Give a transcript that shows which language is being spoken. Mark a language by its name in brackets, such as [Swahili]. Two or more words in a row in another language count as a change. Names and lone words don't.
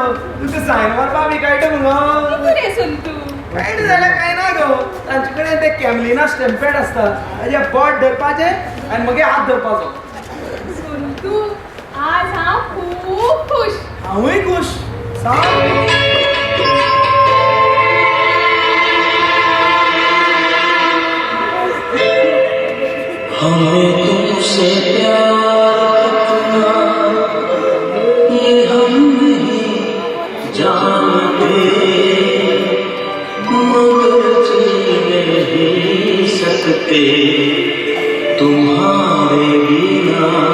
[Konkani] तुका सायन मारपाक बी कळटा मुगो. कितें रे संतू? कळटा जाल्यार कांय ना गो. तांचे कडेन ते कॅमलिना स्टॅम्पेड आसता, ताजे बोट धरपाचें आनी मगे हात धरपाचो. संतू आज हांव खूब खुश. हांवूय खुश. सांग. [Hindi] हमें तुमसे प्यार कितना ये हम नहीं जानते, मगर जी नहीं सकते तुम्हारे बिना.